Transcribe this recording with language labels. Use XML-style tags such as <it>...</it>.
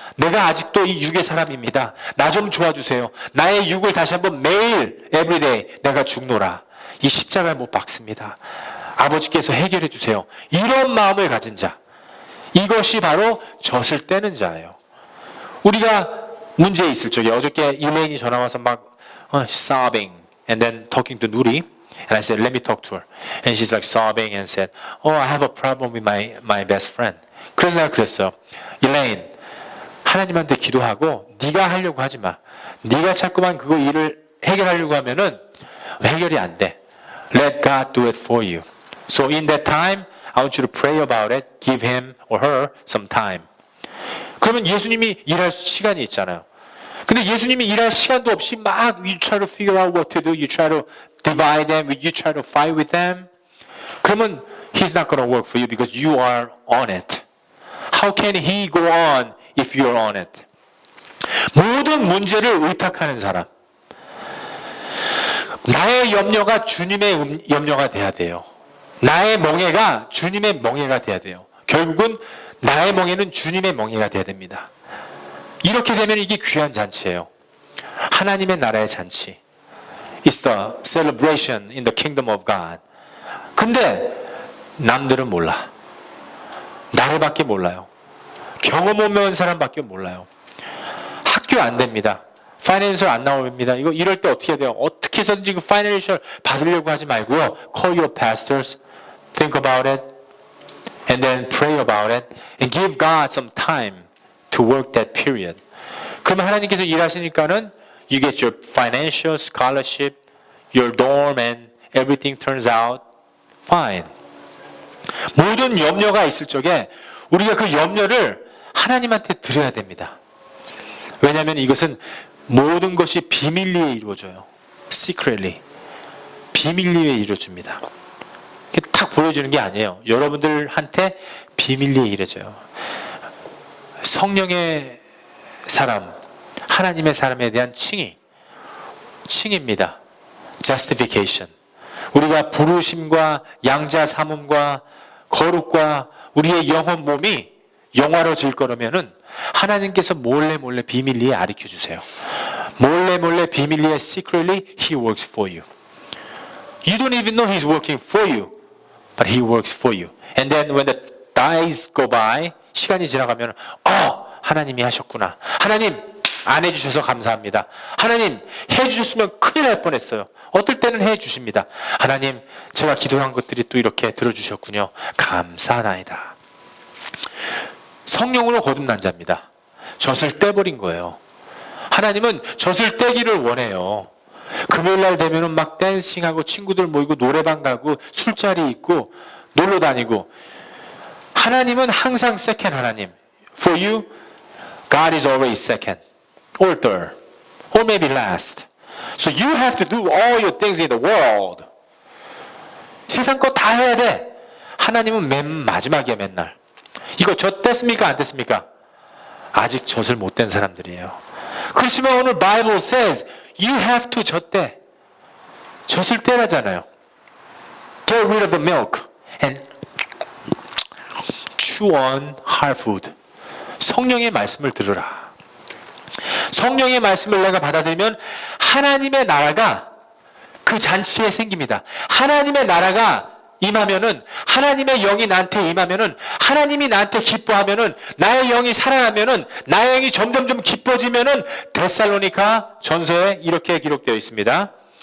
<ko>내가 아직도 이 육의 사람입니다. 나 좀 도와주세요. 나의 육을 다시 한번 매일 everyday 내가 죽노라. 이 십자가에 못 박습니다. 아버지께서 해결해 주세요. 이런 마음을 가진 자, 이것이 바로 젖을 떼는 자예요. 우리가 문제 있을 적에, 어저께 일레인이 전화 와서 막</ko> <en>sobbing and then talking to 누리, and I said, let me talk to her. And she's like sobbing and said, oh, I have a problem with my best friend.</en> <ko>그래서 내가 그랬어요. 일레인, 하나님한테 기도하고 네가 하려고 하지 마. 네가 자꾸만 그거 일을 해결하려고 하면은 해결이 안 돼.</ko> <en>Let God do it for you. So in that time, I want you to pray about it. Give him or her some time.</en> <ko>그러면 예수님이 일할 시간이 있잖아요. 근데 예수님이 일할 시간도 없이 막</ko> <en>you try to figure out what to do. You try to divide them. You try to fight with them. 그러면 he's not going to work for you because you are on it. How can he go on if you're on it?</en> <ko>모든 문제를 의탁하는 사람. 나의 염려가 주님의 염려가 돼야 돼요. 나의 멍에가 주님의 멍에가 돼야 돼요. 결국은 나의 멍에는 주님의 멍에가 돼야 됩니다. 이렇게 되면 이게 귀한 잔치예요. 하나님의 나라의 잔치.</ko> <en>It's the celebration in the kingdom of God.</en> <ko>근데 남들은 몰라. 나를밖에 몰라요. 경험 없는 사람밖에 몰라요. 학교 안 됩니다. 파이낸셜 안 나옵니다. 이럴 때 어떻게 해야 돼요? 어떻게 해서든지 그 파이낸셜 받으려고 하지 말고요.</ko> <en>Call your pastors, think about it, and then pray about it, and give God some time to work that period.</en> <ko>그러면 하나님께서 일하시니까는</ko> <en>you get your financial scholarship, your dorm, and everything turns out fine.</en> <ko>모든 염려가 있을 적에 우리가 그 염려를 하나님한테 드려야 됩니다. 왜냐하면 이것은 모든 것이 비밀리에 이루어져요.</ko> <en>Secretly.</en> <ko>비밀리에 이루어집니다. 딱 보여주는 게 아니에요. 여러분들한테 비밀리에 이루어져요. 성령의 사람, 하나님의 사람에 대한 칭의입니다.</ko> <en>Justification.</en> <ko>우리가 부르심과 양자 삼음과 거룩과 우리의 영혼 몸이 영화로질 거라면은 하나님께서 몰래 비밀리에 가르쳐 주세요. 몰래 비밀리에</ko> <en>secretly he works for you. You don't even know he's working for you, but he works for you. And then when the days go by,</en> <ko>시간이 지나가면 하나님이 하셨구나. 하나님 안 해주셔서 감사합니다. 하나님 해주셨으면 큰일 날 뻔했어요. 어떨 때는 해주십니다. 하나님 제가 기도한 것들이 또 이렇게 들어주셨군요. 감사하나이다. 성령으로 거듭난 자입니다. 젖을 떼버린 거예요. 하나님은 젖을 떼기를 원해요. 금요일날 되면은 막 댄싱하고 친구들 모이고 노래방 가고 술자리 있고 놀러 다니고. 하나님은 항상 second 하나님.</ko> <en>For you, God is always second or third or maybe last. So you have to do all your things in the world.</en> <ko>세상 거 다 해야 돼. 하나님은 맨 마지막이야 맨날. 이거 젖됐습니까? 안 됐습니까? 아직 젖을 못 된 사람들이에요. 그렇지만 오늘</ko> <en>Bible says you have to 젖대.</en> <ko>젖을 떼라잖아요.</ko> <en>Get rid of the milk and chew on hard food.</en> <ko>성령의 말씀을 들으라. 성령의 말씀을 내가 받아들이면 하나님의 나라가 그 잔치에 생깁니다. 하나님의 나라가 임하면은, 하나님의 영이 나한테 임하면은, 하나님이 나한테 기뻐하면은, 나의 영이 살아나면은, 나의 영이 점점점 기뻐지면은 데살로니가 전서에 이렇게 기록되어 있습니다.</ko>